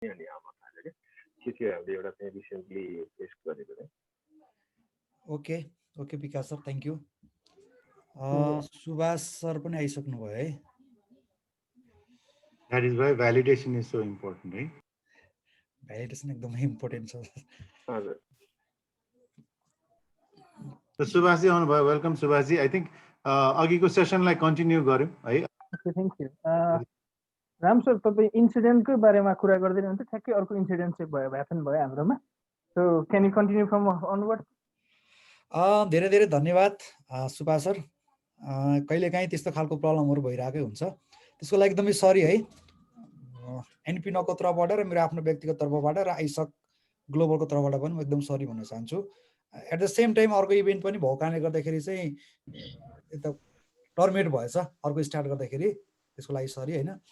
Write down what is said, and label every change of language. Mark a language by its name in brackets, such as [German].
[Nepali] अनि आमाहरूले के थियो हामीले एउटा चाहिँ रिसेन्टली फेस गरेको चाहिँ। [English] Okay okay Vikas sir thank you. [Nepali] Subhash sir पनि आइसक्नु भयो है। [English] That is why validation is so important, right? [Nepali] Validation एकदमै इम्पोर्टेन्ट छ। हजुर So Subhasji आउनुभयो, वेलकम सुभाषजी। आई थिङ्क अघिको सेसनलाई कन्टिन्यू गरौँ है। [English] Okay thank you. [Nepali] Ram sir तपाईँ इन्सिडेन्टकै बारेमा कुरा गर्दै हुनुहुन्थ्यो, ठ्याक्कै अर्को इन्सिडेन्ट चाहिँ ह्यापन भयो हाम्रोमा। [English] So can you continue from onward? [Nepali] धेरै धेरै धन्यवाद सुभाष सर। कहिलेकाहीँ त्यस्तो खालको प्रब्लमहरू भइरहेकै हुन्छ, त्यसको लागि एकदमै सरी है। एनपी नको तर्फबाट र मेरो आफ्नो व्यक्तिगत तर्फबाट र आइसक ग्लोबलको तर्फबाट पनि म एकदम सरी भन्न चाहन्छु। एट द सेम टाइम अर्को इभेन्ट पनि भएको कारणले गर्दाखेरि चाहिँ यता टर्मिनेट भएछ अर्को स्टार्ट गर्दाखेरि, त्यसको लागि सरी होइन।